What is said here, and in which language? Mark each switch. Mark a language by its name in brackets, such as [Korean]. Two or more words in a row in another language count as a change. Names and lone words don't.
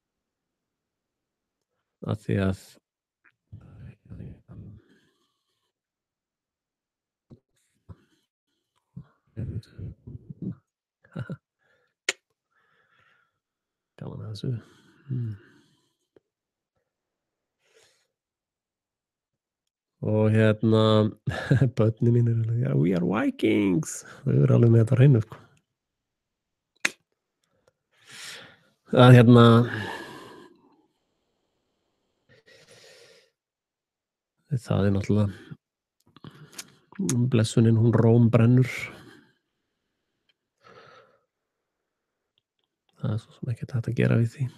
[Icelandic] Af því að gaman að þessu. Og börnin mín eru alveg, [English] we are Vikings. [Icelandic] Þau eru alveg með þetta á hreinu, sko. Að það er náttúrulega blessunin hún Róm brennur. Það svo sem ekkert hægt að gera við því.